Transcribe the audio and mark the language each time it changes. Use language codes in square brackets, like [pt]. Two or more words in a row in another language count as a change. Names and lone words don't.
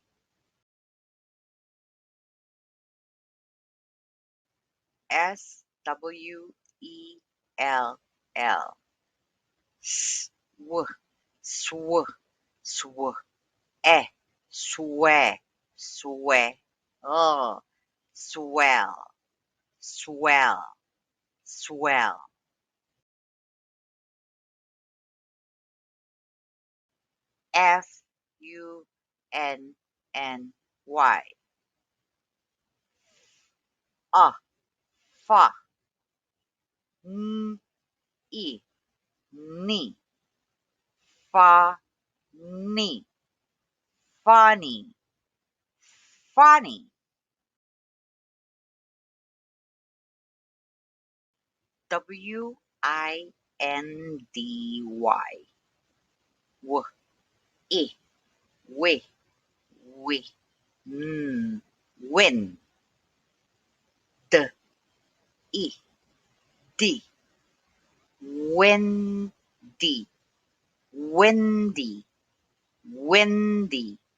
[en] SWELL. Sw. Sw. Sw. E. Swe. Swe. Oh. Swell. Swell. Swell. FUNNY. Fa. Ni. Ni. Fa. Ni. funny, funny. windy, w, I, wi, wi, win, d, I, d, windy, windy, windy.